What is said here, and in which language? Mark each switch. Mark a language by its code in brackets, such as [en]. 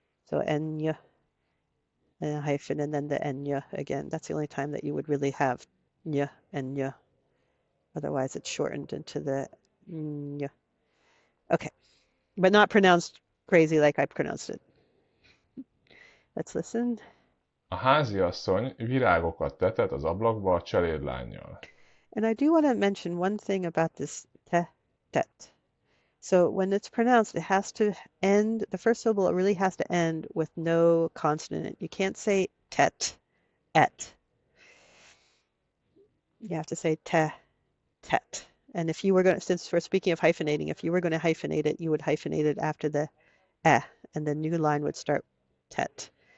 [en] So ñ and a hyphen and then the ñ again. That's the only time that you would really have ñ and ñ. Otherwise, it's shortened into the ñ. Okay, but not pronounced crazy like I pronounced it. Let's listen. [hu] A háziasszony virágokat tetet az ablakba a cselédlánnyal. [en] And I do want to mention one thing about this tetet. So when it's pronounced, it has to end, the first syllable really has to end with no consonant. You can't say tet, et. You have to say tet. And if you were going to, since we're speaking of hyphenating, if you were going to hyphenate it, you would hyphenate it after the and the new line would start tet.